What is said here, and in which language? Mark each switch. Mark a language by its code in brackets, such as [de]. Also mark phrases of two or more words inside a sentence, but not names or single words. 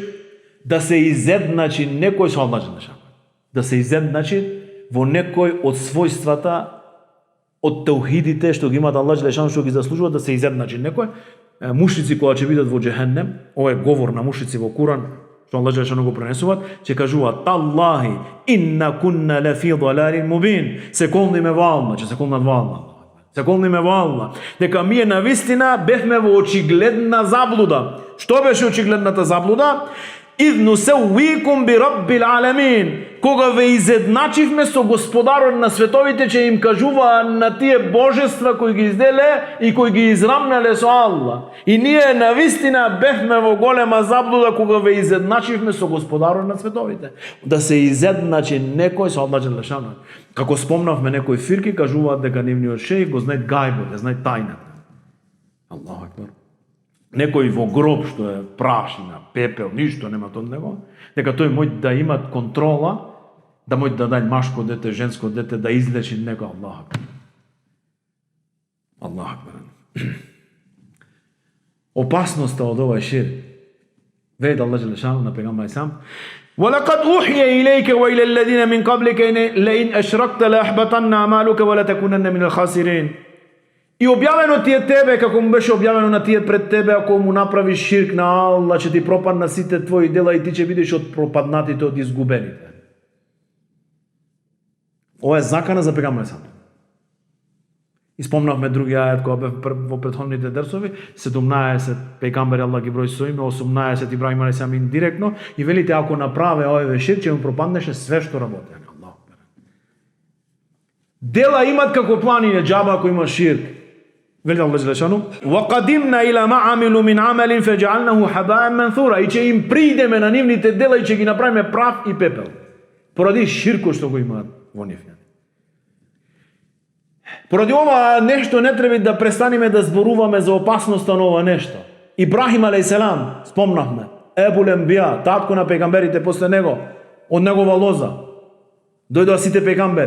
[mk] Да се изедначи некој со [ar] الله جل شأنه. [mk] Да се изедначи во некој од својствата од таухидите што ги имаат [ar] الله جل شأنه, [mk] што ги заслужуваат, да се изедначи некој. Мушрици кога ќе бидат во џехеннем, ова е говор на мушрици во Куран, што [ar] الله جل شأنه [mk] го пренесуваат, ќе кажуваат: [ar] "تالله إن كنا لفي ضلال مبين." [mk] Се колниме во Аллах, ќе се колнат во Аллах. Се колниме во Аллах, дека ние навистина бевме во очигледна заблуда. Што беше очигледната заблуда? [ar] إذ نسويكم برب العالمين. [mk] Кога ве изедначивме со Господарот на световите, че им кажува на тие божества кои ги изделе и кои ги израмнале со Аллах. И ние навистина бевме во голема заблуда кога ве изедначивме со Господарот на световите. Да се изедначи некој со [ar] الله جل شأنه. [mk] Како спомнавме, некои фирки кажуваат дека нивниот шејх го знае гајбот, знае тајната. [ar] الله أكبر. [mk] Некој во гроб што е прашина, пепел, ништо нема од него, дека тој може да има контрола, да може да даде машко дете, женско дете, да излечи него. [ar] الله أكبر. الله أكبر. [mk] Опасноста од овој ширк. Веќе Аллах Желешану на пегамбер алейхиссалам: [ar] "ولقد أوحي إليك وإلى الذين من قبلك لئن أشركت ليحبطن عملك ولتكونن من الخاسرين." [mk] И објавено ти е тебе, како му беше објавено на тие пред тебе, ако му направиш ширк на Аллах, ќе ти пропадна сите твои дела и ти ќе бидеш од пропаднатите, од изгубените. Ова е закана за пегамбер сам. И спомнавме други ајат кога бев во претходните дерсови, 17 пегамбери Аллах ги брои со име, 18 Ибраим алейхиссалам индиректно, и велите ако направе овој ширк, ќе му пропаднеше све што работи. Аллах. Дела имат како планине, џаба ако има ширк. Вели [ar] الله جل شأنه: "وقدمنا إلى ما عملوا من عمل فجعلناه هباء منثورا." [mk] И ќе им придеме на нивните дела и ќе ги направиме прав и пепел. Поради ширкот што го имаат во нив. Поради ова нешто не треба да престанеме да зборуваме за опасноста на ова нешто. Ибрахим алейхиссалам, спомнавме, [ar] أبو الأنبياء, [mk] татко на пегамберите после него, од негова лоза дојдоа сите пегамбери.